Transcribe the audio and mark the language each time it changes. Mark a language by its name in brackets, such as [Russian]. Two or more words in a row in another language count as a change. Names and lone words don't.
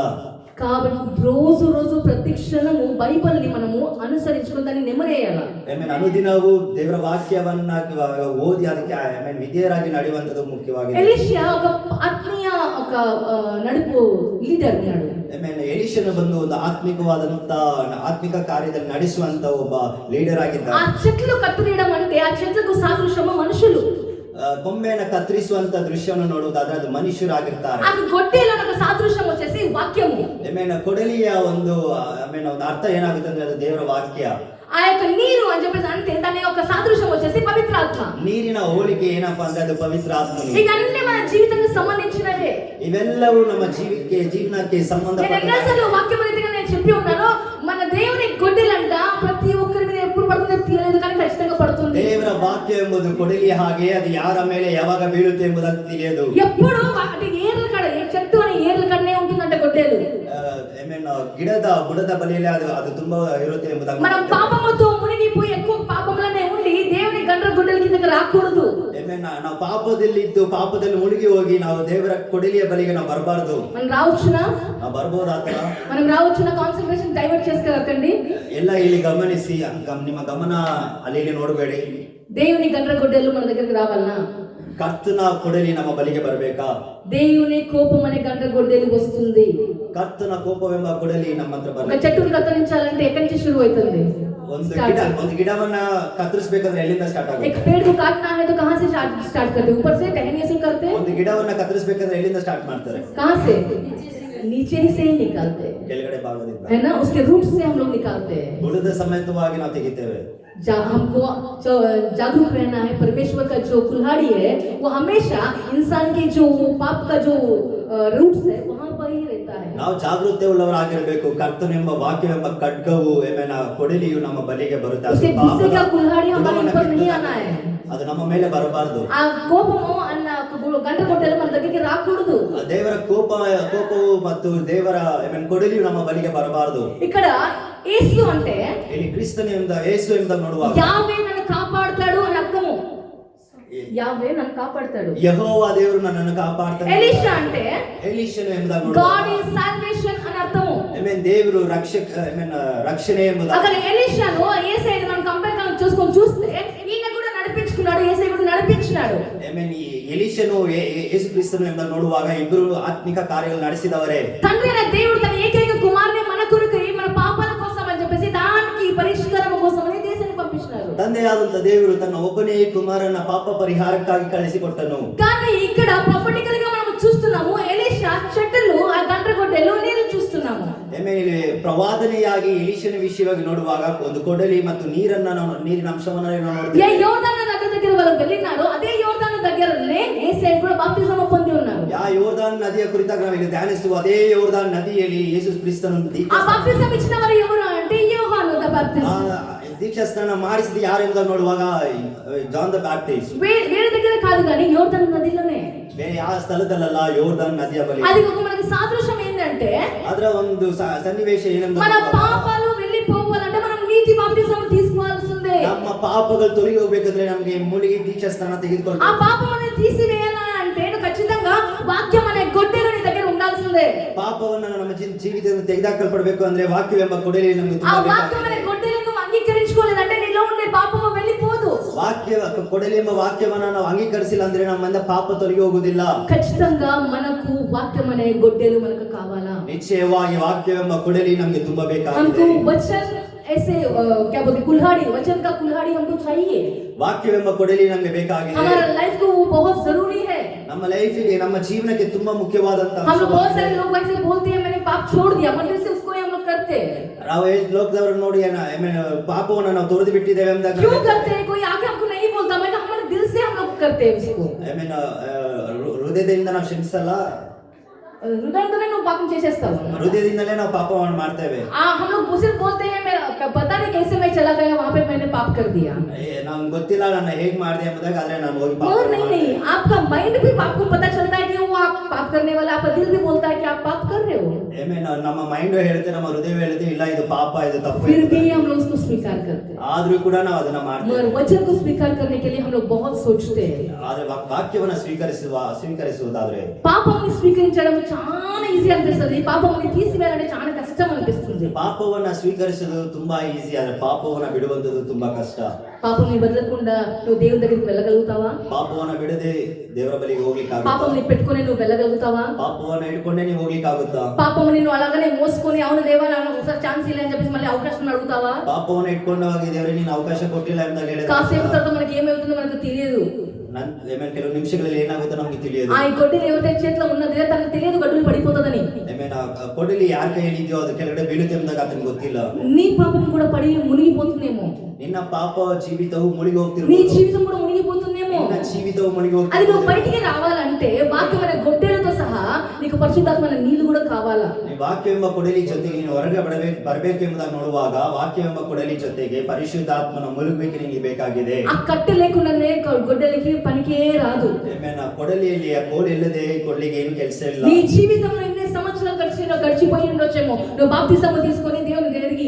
[Telugu] కాబట్టి రోజు రోజు ప్రతి క్షణము బైబిల్ని మనము అనుసరించుకొని దాన్ని నెమరేయాలి. [Kannada] ಅನುದಿನವೂ ದೇವರ ವಾಕ್ಯವನ್ನ ಓದಿ ಅದಕ್ಕೆ ವಿಧೇಯರಾಗಿ ನಡೆಯುವಂತದ್ದು ಮುಖ್ಯವಾಗಿದೆ. [Telugu] ಎಲಿಷಾ ఒక ఆత్మీయ ఒక నడుపు లీడర్ ఉన్నాడు. [Kannada] ಎಲಿಷನು ಬಂದು ಒಂದು ಆತ್ಮಿಕ ಕಾರ್ಯದಲ್ಲಿ ನಡೆಸುವಂತ ಒಬ್ಬ ಲೀಡರ್ ಆಗಿದ್ದ. [Telugu] ఆ చెట్లు కత్తిరియడం అంటే ఆ చెట్లకు సాదృశ్యము మనుషులు. [Kannada] ಕೊಂಬೆಯನ್ನು ಕತ್ತರಿಸುವಂತ ದೃಶ್ಯವನ್ನು ನೋಡುವುದಾದ್ರೆ ಅದು ಮನುಷ್ಯರಾಗಿರ್ತಾರೆ. [Telugu] ಆ గొడ్డలిలో ఒక సాదృశ్యం వచ్చేసి వాక్యము. [Kannada] ಕೊಡಲಿಯ ಒಂದು ಅರ್ಥ ಏನಾಗುತ್ತೆ ಅಂದ್ರೆ ಅದು ದೇವರ ವಾಕ್ಯ. [Telugu] ఆ యొక్క నీరు అని చెప్పేసి అంటే దాని యొక్క సాదృశ్యం వచ్చేసి పవిత్రాత్మ. [Kannada] ನೀರಿನ ಹೋಲಿಕೆ ಏನಪ್ಪಾ ಅಂದ್ರೆ ಅದು ಪವಿತ್ರಾತ್ಮನು. [Telugu] ఇవన్నీ మన జీవితానికి సంబంధించినవే. [Kannada] ಇವೆಲ್ಲವೂ ನಮ್ಮ ಜೀವನಕ್ಕೆ [Telugu] సంబంధపట్టినవి. వాక్యం రీతిగా నేను చెప్పి ఉన్నాను, మన దేవుని గొడ్డలంట ప్రతి ఒక్కరి మీద ఎప్పుడు పడుతుందో తెలియదు కానీ ఖచ్చితంగా పడుతుంది. [Kannada] ದೇವರ ವಾಕ್ಯ ಎಂಬುದು ಕೊಡಲಿ ಹಾಗೆ ಅದು ಯಾರ ಮೇಲೆ ಯಾವಾಗ ಬೀಳುತ್ತೆ ಎಂಬುದಕ್ಕೆ ತಿಳಿಯದು. [Telugu] ఎప్పుడు అంటే ఏర్ల కడ చెట్టు అని ఏర్ల కడనే ఉంటుందంట గొడ్డలు. [Kannada] ಗಿಡದ ಬುಡದ ಬಳಿಯಲ್ಲಿ ಅದು ತುಂಬಾ ಇರುತ್ತೆ ಎಂಬುದಾಗಿ. [Telugu] మనం పాపముతో మునిగిపోయి ఎక్కువ పాపంలోనే ఉండి దేవుని గండ్ర గొడ్డల కిందకి రాకూడదు. [Kannada] ನಾವು ಪಾಪದಲ್ಲಿದ್ದು ಪಾಪದಲ್ಲಿ ಮುಳುಗಿ ಹೋಗಿ ನಾವು ದೇವರ ಕೊಡಲಿಯ ಬಳಿಗೆ ನಾವು ಬರಬಾರದು. [Telugu] మనం రావచ్చునా? [Kannada] ನಾವು ಬರ್ಬೋದು ಆತರ. [Telugu] మనం రావచ్చునా? [English] concentration divert [Telugu] చేసుకోకండి. [Kannada] ಎಲ್ಲ ಇಲ್ಲಿ ಗಮನಿಸಿ, ನಿಮ್ಮ ಗಮನ ಅಲ್ಲಿ ನೋಡಬೇಡಿ. [Telugu] దేవుని గండ్ర గొడ్డలు మన దగ్గరికి రావాలనా? [Kannada] ಕರ್ತನ ಕೊಡಲಿ ನಮ್ಮ ಬಳಿಗೆ ಬರಬೇಕಾ? [Telugu] దేవుని కోపం అనే గండ్ర గొడ్డలి వస్తుంది. [Kannada] ಕರ್ತನ ಕೋಪವೆಂಬ ಕೊಡಲಿ ನಮ್ಮ ಹತ್ರ [Telugu] ఒక [Kannada] ಬರಬೇಕು. [Telugu] చెట్టును కత్తిరించాలంటే ఎక్కడి నుంచి ಶುರು అవుతుంది? [Kannada] ಒಂದು ಗಿಡವನ್ನ ಕತ್ತರಿಸಬೇಕಂದ್ರೆ ಎಲ್ಲಿಂದ ಸ್ಟಾರ್ಟ್ ಆಗುತ್ತೆ? [Hindi] एक पेड़ को काटना है तो कहां से स्टार्ट करते हैं? ऊपर से टहनियों से करते हैं? [Kannada] ಒಂದು ಗಿಡವನ್ನ ಕತ್ತರಿಸಬೇಕಂದ್ರೆ ಎಲ್ಲಿಂದ ಸ್ಟಾರ್ಟ್ ಮಾಡ್ತಾರೆ? [Hindi] कहां से? नीचे से ही निकालते हैं, [Kannada] ಕೆಳಗಡೆ ಭಾಗದಿಂದ, [Hindi] है ना? उसके रूट से हम लोग निकालते हैं. [Kannada] ಬುಡದ ಸಮೇತವಾಗಿ ನಾವು ತೆಗಿತೇವೆ. [Hindi] हमको जागरूक रहना है. परमेश्वर का जो कुल्हाड़ी है वो हमेशा इंसान के जो पाप का जो रूट्स है वहां पर ही रहता है. [Kannada] ನಾವು ಜಾಗೃತಿ ಉಳ್ಳವರಾಗಿರಬೇಕು. ಕರ್ತನೆಂಬ ವಾಕ್ಯವೆಂಬ ಖಡ್ಗವು ಕೊಡಲಿಯು ನಮ್ಮ ಬಳಿಗೆ ಬರುತ್ತೆ. [Hindi] उसके गुस्से का कुल्हाड़ी हमारे ऊपर नहीं आना है. [Kannada] ಅದು ನಮ್ಮ ಮೇಲೆ ಬರಬಾರದು. [Telugu] ఆ కోపము అన్న గండ కొట్టెల్ల మన దగ్గరికి రాకూడదు. [Kannada] ದೇವರ ಕೋಪವು ಮತ್ತು ದೇವರ ಕೊಡಲಿಯು ನಮ್ಮ ಬಳಿಗೆ ಬರಬಾರದು. [Telugu] ఇక్కడ యేసు అంటే [Kannada] ಇಲ್ಲಿ ಕ್ರಿಸ್ತನ ಯೇಸು ಎಂಬುದಾಗಿ ನೋಡುವಾಗ [Telugu] యావే నన్ను కాపాడతాడు అని అర్థము. యావే నన్ను కాపాడతాడు. [Kannada] ಯೆಹೋವ ದೇವರು ನನ್ನನ್ನು ಕಾಪಾಡ್ತಾನೆ. [Telugu] ఎలీషా అంటే [Kannada] ಎಲೀಷನು ಎಂಬುದಾಗಿ [Telugu] గాడ్ [Kannada] ನೋಡುವಾಗ [English] is salvation [Telugu] అని అర్థము. [Kannada] ದೇವರು ರಕ್ಷಣೆ ಎಂಬುದಾಗಿ. [Telugu] అక్కడ ఎలీషాను యేసయ్యను మనం కంపేర్ చేసుకొని చూస్తే ఈయన కూడా నడిపించుకున్నాడు, యేసయ్య కూడా నడిపించినాడు. [Kannada] ಈ ಎಲೀಷನು ಯೇಸು ಕ್ರಿಸ್ತನು ಎಂಬುದಾಗಿ ನೋಡುವಾಗ ಇಬ್ಬರು ಆತ್ಮಿಕ ಕಾರ್ಯಗಳು ನಡೆಸಿದವರೇ. [Telugu] తండ్రి అయిన దేవుడు తన ఏకైక కుమారుని మన కొరకు మన పాపాల కోసం అని చెప్పేసి దానికి పరిష్కారం కోసం అని దేశాన్ని పంపించినారు. [Kannada] ತಂದೆಯಾದಂತ ದೇವರು ತನ್ನ ಒಬ್ಬನೇ ಕುಮಾರನ ಪಾಪ ಪರಿಹಾರಕ್ಕಾಗಿ ಕಳಿಸಿಕೊಟ್ಟನು. [Telugu] కానీ ఇక్కడ ప్రొఫెటికల్ గా మనం చూస్తున్నాము ఎలీషా చెట్టులు ఆ గండ్రగొడ్డెలు నీళ్లు చూస్తున్నాము. [Kannada] ಆಮೇಲೆ ಪ್ರವಾದನೆಯಾಗಿ ಎಲೀಷನ ವಿಷಯವಾಗಿ ನೋಡುವಾಗ ಒಂದು ಕೊಡಲಿ ಮತ್ತು ನೀರಿನ ಅಂಶವನ್ನು ನಾವು ನೋಡ್ತೇವೆ. [Telugu] ఏ యోర్దాను దగ్గర వాళ్ళు వెళ్ళినారో అదే యోర్దాను దగ్గరనే యేసయ్య కూడా బాప్తిజం పొంది ఉన్నారు. [Kannada] ಯಾ ಯೋರ್ದಾನ್ ನದಿಯ ಕುರಿತಾಗಿ ನಾವು ಇಲ್ಲಿ ಧ್ಯಾನಿಸುವ ಅದೇ ಯೋರ್ದಾನ್ ನದಿಯಲ್ಲಿ ಯೇಸು ಕ್ರಿಸ್ತನು [Telugu] ఆ బాప్తిజం ఇచ్చిన వారు ఎవరు అంటే యోహాను ద బాప్టిస్ట్. [Kannada] ದೀಕ್ಷಾ ಸ್ನಾನ ಮಾಡಿಸಿದ ಯಾರು ಎಂಬುದನ್ನು ನೋಡುವಾಗ ಜಾನ್ ದ ಬ್ಯಾಪ್ಟಿಸ್ಟ್. [Telugu] వేరే దగ్గర కాదు కానీ యోర్దాను నదిలోనే. [Kannada] ಬೇರೆ ಯಾವ ಸ್ಥಳದಲ್ಲ, ಯೋರ್ದಾನ್ ನದಿಯ ಬಳಿ. [Telugu] అది ఒక మనకి సాదృశ్యం ఏంటంటే [Kannada] ಅದರ ಒಂದು ಸನ್ನಿವೇಶ ಏನೆಂಬುದು [Telugu] మన పాపాలు వెళ్ళిపోవాలంటే మనం నీతి బాప్తిజం తీసుకోవాల్సిందే. [Kannada] ನಮ್ಮ ಪಾಪಗಳು ತೊಲಗಿ ಹೋಗ್ಬೇಕಂದ್ರೆ ನಮಗೆ ಮುಳುಗಿ ದೀಕ್ಷಾ ಸ್ನಾನ ತೆಗೆದುಕೊಂಡು [Telugu] ఆ పాపం అనేది తీసివేయాలా అంటే ఖచ్చితంగా వాక్యం అనే గొడ్డెలు నీ దగ్గర ఉండాల్సిందే. [Kannada] ಪಾಪವನ್ನು ನಮ್ಮ ಜೀವಿತದಿಂದ ತೆಗೆದಾಕಲ್ಪಡಬೇಕು ಅಂದ್ರೆ ವಾಕ್ಯವೆಂಬ ಕೊಡಲಿ ನಮಗೆ [Telugu] ఆ వాక్యం అనే గొడ్డెలను నువ్వు అంగీకరించుకోలేదంటే నీలో ఉండే పాపము వెళ్ళిపోదు. [Kannada] ವಾಕ್ಯ ಕೊಡಲಿ ಎಂಬ ವಾಕ್ಯವನ್ನ ನಾವು ಅಂಗೀಕರಿಸಿಲ್ಲ ಅಂದ್ರೆ ನಮ್ಮಿಂದ ಪಾಪ ತೊಲಗಿ ಹೋಗುವುದಿಲ್ಲ. [Telugu] ఖచ్చితంగా మనకు వాక్యం అనే గొడ్డెలు మనకు కావాలా? [Kannada] ನಿಶ್ಚಯವಾಗಿ ವಾಕ್ಯವೆಂಬ ಕೊಡಲಿ ನಮಗೆ ತುಂಬಾ [Hindi] हमको [Kannada] ಬೇಕಾಗಿದೆ. [Hindi] वचन ऐसे क्या बोलते कुल्हाड़ी, वचन का कुल्हाड़ी हमको चाहिए. [Kannada] ವಾಕ್ಯವೆಂಬ ಕೊಡಲಿ ನಮಗೆ ಬೇಕಾಗಿದೆ. [Hindi] हमारा लाइफ को वो बहुत जरूरी है. [Kannada] ನಮ್ಮ ಲೈಫಿಗೆ ನಮ್ಮ ಜೀವನಕ್ಕೆ ತುಂಬಾ ಮುಖ್ಯವಾದಂತ [Hindi] हम लोग बहुत सारे लोग ऐसे बोलते हैं मैंने पाप छोड़ दिया, मतलब से उसको हम लोग करते हैं. [Kannada] ನಾವು ಲೋಕದವರು ನೋಡಿ ಪಾಪವನ್ನು ನಾವು ತೊರೆದು ಬಿಟ್ಟಿದ್ದೇವೆ ಅಂದಾಗ [Hindi] क्यों करते हैं? कोई आके हमको नहीं बोलता, मैं हमारे दिल से हम लोग करते हैं उसको. [Kannada] ಹೃದಯದಿಂದ ನಾವು ಕ್ಷಮಿಸಲ್ಲ, [Hindi] हृदय में पाप చేసేస్తాం. [Kannada] ಹೃದಯದಿಂದಲೇ ನಾವು ಪಾಪವನ್ನು ಮಾಡ್ತೇವೆ. [Hindi] हम लोग सिर्फ बोलते हैं मेरा पता नहीं कैसे मैं चला गया वहां पे मैंने पाप कर दिया. [Kannada] ನಮ್ಗೆ ಗೊತ್ತಿಲ್ಲ ನಾನು ಹೇಗ್ ಮಾಡಿದೆ ಎಂಬುದಾಗ ಆದ್ರೆ ನಾನು ಹೋಗಿ ಪಾಪ [Hindi] और नहीं, आपका माइंड भी आपको पता चलता है कि वो आप पाप करने वाला, आपका दिल भी बोलता है कि आप पाप कर रहे हो. [Kannada] ನಮ್ಮ ಮೈಂಡ್ ಹೇಳುತ್ತೆ, ನಮ್ಮ ಹೃದಯ ಹೇಳುತ್ತೆ ಇಲ್ಲ ಇದು ಪಾಪ, ಇದು ತಪ್ಪು. [Hindi] फिर भी हम लोग उसको स्वीकार करते हैं. [Kannada] ಆದ್ರೂ ಕೂಡ ನಾವು ಅದನ್ನ ಮಾಡ್ತೇವೆ. [Hindi] मगर वचन को स्वीकार करने के लिए हम लोग बहुत सोचते हैं. [Kannada] ಆದ್ರೆ ವಾಕ್ಯವನ್ನ ಸ್ವೀಕರಿಸುವುದಾದ್ರೆ [Telugu] పాపముని స్వీకరించడం చాలా ఈజీ అనిపిస్తుంది, పాపముని తీసివేయాలంటే చాలా కష్టం అనిపిస్తుంది. [Kannada] ಪಾಪವನ್ನ ಸ್ವೀಕರಿಸುವುದು ತುಂಬಾ ಈಸಿ, ಆದ್ರೆ ಪಾಪವನ್ನ ಬಿಡುವಂತದ್ದು ತುಂಬಾ ಕಷ್ಟ. [Telugu] పాపముని వదలకుండా నువ్వు దేవుని దగ్గరికి వెళ్ళగలుగుతావా? [Kannada] ಪಾಪವನ್ನ ಬಿಡದೆ ದೇವರ ಬಳಿಗೆ ಹೋಗ್ಲಿಕ್ಕಾಗುತ್ತಾ? [Telugu] పాపముని పెట్టుకొని నువ్వు వెళ్ళగలుగుతావా? [Kannada] ಪಾಪವನ್ನ ಹಿಡ್ಕೊಂಡೇ ನೀವು ಹೋಗ್ಲಿಕ್ಕಾಗುತ್ತಾ? [Telugu] పాపముని నువ్వు అలాగనే మోసుకొని అవును దేవా నాకు ఒకసారి ఛాన్స్ ಇಲ್ಲ అని చెప్పేసి మళ్ళీ అవకాశం అడుగుతావా? [Kannada] ಪಾಪವನ್ನ ಇಟ್ಕೊಂಡಾಗ ದೇವರೇ ನೀನು ಅವಕಾಶ ಕೊಟ್ಟಿಲ್ಲ ಅಂತ ಹೇಳಿದ್ರೆ [Telugu] కాసేపు తర్వాత మనకి ఏమవుతుందో మనకు తెలియదు. [Kannada] ಕೆಲವು ನಿಮಿಷಗಳಲ್ಲಿ ಏನಾಗುತ್ತೋ ನಮ್ಗೆ ತಿಳಿಯೋದು. [Telugu] ఆ గొడ్డలి ఎవరి చేతిలో ఉన్నది తనకు తెలియదు గొడ్డలి పడిపోతుందని. [Kannada] ಕೊಡಲಿ ಯಾರ ಕೈಯಲ್ಲಿ ಇದೆಯೋ ಅದು ಕೆಳಗಡೆ ಬೀಳುತ್ತೆ ಎಂದಾಗ ಅದಕ್ಕೆ ಗೊತ್ತಿಲ್ಲ. [Telugu] నీ పాపం కూడా పడి మునిగిపోతుందేమో. [Kannada] ನಿನ್ನ ಪಾಪ ಜೀವಿತವು ಮುಳುಗಿ [Telugu] నీ [Kannada] ಹೋಗ್ತಿರ್ಬೋದು. [Telugu] జీవితం కూడా మునిగిపోతుందేమో. [Kannada] ನಿನ್ನ ಜೀವಿತವು ಮುಳುಗಿ [Telugu] అది [Kannada] ಹೋಗ್ತಿರ್ಬೋದು. [Telugu] నువ్వు బయటికి రావాలంటే వాక్యమైన గొడ్డలతో సహా నీకు పరిశుద్ధాత్మన నీళ్లు కూడా కావాలా? [Kannada] ವಾಕ್ಯವೆಂಬ ಕೊಡಲಿ ಜೊತೆಗೆ ನೀನು ಹೊರಗೆ ಬರಬೇಕು ಎಂಬುದಾಗಿ ನೋಡುವಾಗ ವಾಕ್ಯವೆಂಬ ಕೊಡಲಿ ಜೊತೆಗೆ ಪರಿಶುದ್ಧಾತ್ಮನ ಮುಳುಗಬೇಕು ನಿನಗೆ ಬೇಕಾಗಿದೆ. [Telugu] ఆ కట్టె లేకుండానే గొడ్డలికి పనికే రాదు. [Kannada] ಕೊಡಲಿಯಲ್ಲಿ ಆ ಕೋಲ್ ಇಲ್ಲದೆ ಕೊಡ್ಲಿಗೆ ಏನು ಕೆಲಸ ಇಲ್ಲ. [Telugu] నీ జీవితంలో ఎన్ని సంవత్సరాలు గడిచిపోయి ఉండొచ్చేమో నువ్వు బాప్తిజం తీసుకొని దేవుని దగ్గరికి.